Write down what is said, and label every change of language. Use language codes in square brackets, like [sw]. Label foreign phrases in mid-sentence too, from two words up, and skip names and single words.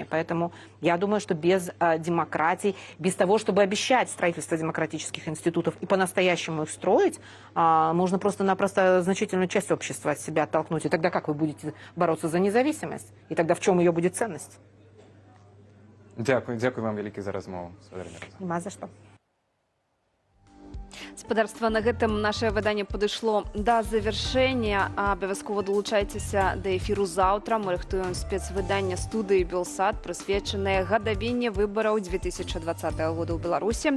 [ru] Поэтому я думаю, что без демократии, без того, чтобы обещать строительство демократических институтов и по-настоящему их строить, можно просто-напросто значительную часть общества от себя оттолкнуть. И тогда как вы будете бороться за независимость? И тогда в чем ее будет ценность? [uk] Дякую вам великий за размову. [ru] Нема за что. [be] Спадарства, на гэтым наше выданне падышло да завяршэння. Абавязкова далучайцеся да эфіру заўтра. Мы рыхтуем спецвыданне студыі Белсат, прысвечанае гадавінне выбараў 2020 года ў Беларусі.